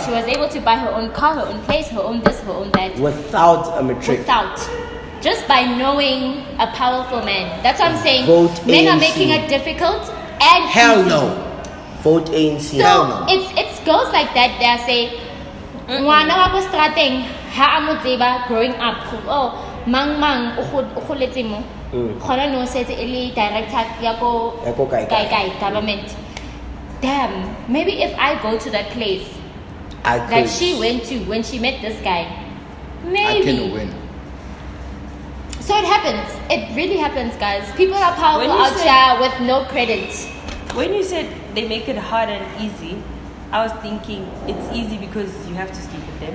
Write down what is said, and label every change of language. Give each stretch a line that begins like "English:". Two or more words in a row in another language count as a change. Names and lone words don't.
English: she was able to buy her own car, her own place, her own this, her own that. without a matric. Without. Just by knowing a powerful man. That's what I'm saying. Vote Men are ANC. making it difficult and Hell easy. no. Vote ANC. So Hell no. it's girls like that that say,
Southern Sotho: "Ngwana wa ko strateng ha a mo tseba
English: growing up.
Southern Sotho: Oh, mang o goletse mo. Khona no setse e le director ya ko Ya ko kae.
English: government. Damn, maybe if I go to that place I that could. she went to when she met this guy, I maybe. can win. So it happens. It really happens, guys. People are powerful When you out say- here with no credit. When you said they make it hard and easy, I was thinking it's easy because you have to sleep with them,